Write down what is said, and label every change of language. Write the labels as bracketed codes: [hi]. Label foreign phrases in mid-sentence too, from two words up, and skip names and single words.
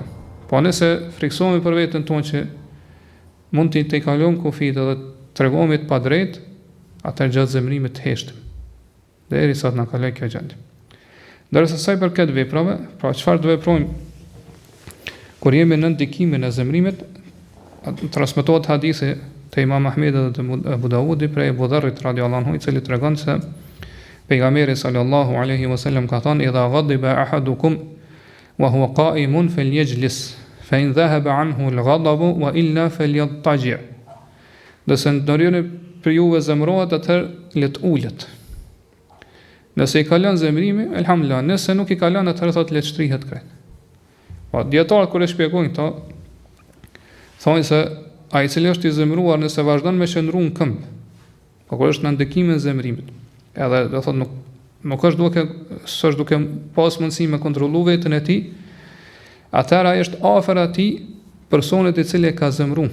[sq] Po nëse friksohemi për veten tonë që mund të kalojmë kufit dhe të tregohemi të padrejt, atëherë gjatë zemrimit të heshtim, derisa të na kaloj kjo gjendje. Ndërsa sa i përket veprave, pra çfarë do veprojmë kur jemi në ndikimin e zemrimit, transmetohet hadithi te Imam Ahmedi dhe te Abu Dawudi prej Abu Dharrit [ar] رضي الله عنه, [sq] i cili tregon se pejgamberi [ar] صلى الله عليه وسلم [sq] ka thënë [ar] إذا غضب أحدكم وهو قائم فليجلس فإن ذهب عنه الغضب وإلا فليضطجع'. [sq] Nëse ndonjëri për juve zemërohet, atëherë le të ulet. Nëse i kalon zemërimi, elhamdulillah, nëse nuk i kalon, atëherë thotë le të shtrihet krejt. Po dietarët kur e shpjegojnë këto, thonë se ai i cili është i zemëruar nëse vazhdon me qëndru në këmbë, po kur është në ndikimin e zemërimit, edhe do thotë nuk është duke pas mundësi me kontrollu veten e tij, atëherë ai është afër atij personit i cili e ka zemëruar.